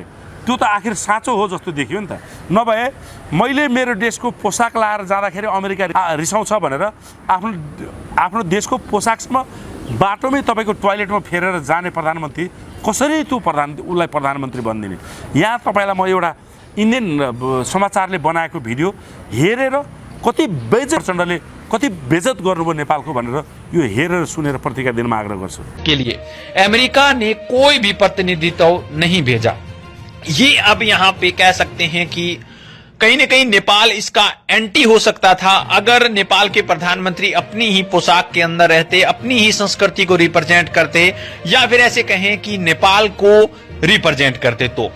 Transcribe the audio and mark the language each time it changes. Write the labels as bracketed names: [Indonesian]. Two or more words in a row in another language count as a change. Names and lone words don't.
[Nepali] त्यो त आखिर साँचो हो जस्तो देखियो नि त। नभए मैले मेरो देशको पोसाक लाएर जाँदाखेरि अमेरिका रिसाउँछ भनेर आफ्नो देशको पोसाकसम्म बाटोमै तपाईँको टोयलेटमा फेरेर जाने प्रधानमन्त्री कसरी उसलाई प्रधानमन्त्री बनिदिने। यहाँ तपाईँलाई म एउटा इन्डियन समाचारले बनाएको भिडियो हेरेर कति प्रचण्डले कति बेइज्जत गर्नुभयो नेपालको भनेर यो हेरेर सुनेर प्रतिक्रिया दिनमा आग्रह गर्छु। [Hindi] के लिए अमेरिका ने कोई भी प्रतिनिधित्व नहीं भेजा। ये अब यहाँ पे कह सकते हैं कि कहीं न कहीं नेपाल इसका एंटी हो सकता था अगर नेपाल के प्रधानमंत्री अपनी ही पोशाक के अंदर रहते, अपनी ही संस्कृति को रिप्रेजेंट करते, या फिर ऐसे कहें कि नेपाल को रिप्रेजेंट करते तो।